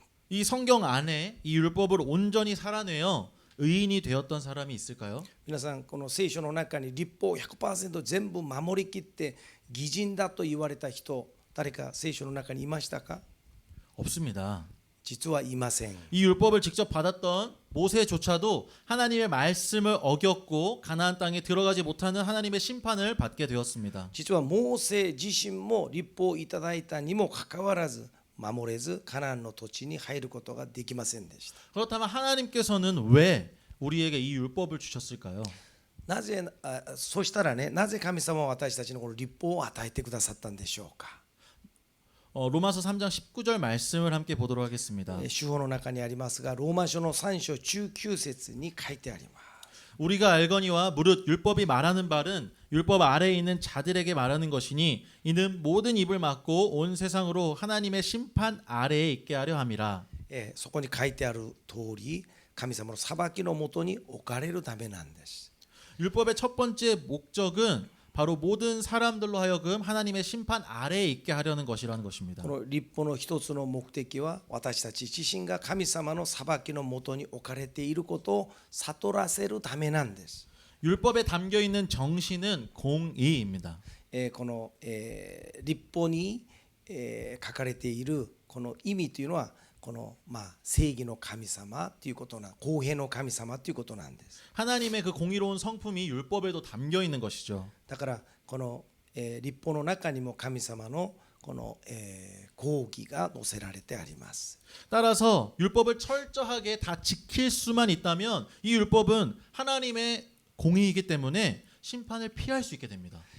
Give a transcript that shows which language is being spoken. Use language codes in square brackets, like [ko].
[ko] 이 성경 안에 이 율법을 온전히 살아내어 의인이 되었던 사람이 있을까요? [ja] 皆さんこの聖書の中に律法を 100% 全部守りきって義人だと言われた人誰か聖書の中にいましたか？ [ko] 없습니다. [ja] 実はいません。 [ko] 이 율법을 직접 받았던 모세조차도 하나님의 말씀을 어겼고 가나안 땅에 들어가지 못하는 하나님의 심판을 받게 되었습니다. [ja] 実はモーセ自身も律法をいただいたにもかかわらず守れずカナンの土地に入ることができませんでした。 [ko] 그렇다면 하나님께서는 왜 우리에게 이 율법을 주셨을까요? [ja] なぜそうしたらね、なぜ神様は私たちのこの律法を与えてくださったんでしょうか。 [ko] 로마서 3장 19절 말씀을 함께 보도록 하겠습니다. [ja] 主法の中にありますが、ローマ書の3章19節に書いてあります。 [ko] 우리가 알거니와 무릇 율법이 말하는 바는 율법 아래에 있는 자들에게 말하는 것이니 이는 모든 입을 막고 온 세상으로 하나님의 심판 아래에 있게 하려 함이라. [ja] そこに書いてある通り、神様の裁きのもとに置かれるためなんです。 [ko] 율법의 첫 번째 목적은 바로 모든 사람들로 하여금 하나님의 심판 아래에 있게 하려는 것이라는 것입니다. [ja] この律法の一つの目的は私たち自身が神様の裁きのもとに置かれていることを悟らせるためなんです。 [ko] 율법에 담겨 있는 정신은 공의입니다. [ja] この、立法に、書かれているこの意味というのはこの、正義の神様ということな、公平の神様ということなんです。 [ko] 하나님의 그 공의로운 성품이 율법에도 담겨 있는 것이죠. [ja] だからこの、立法の中にも神様のこの、公義が載せられてあります。 [ko] 따라서 율법을 철저하게 다 지킬 수만 있다면 이 율법은 하나님의 공의이기 때문에 심판을 피할 수 있게 됩니다.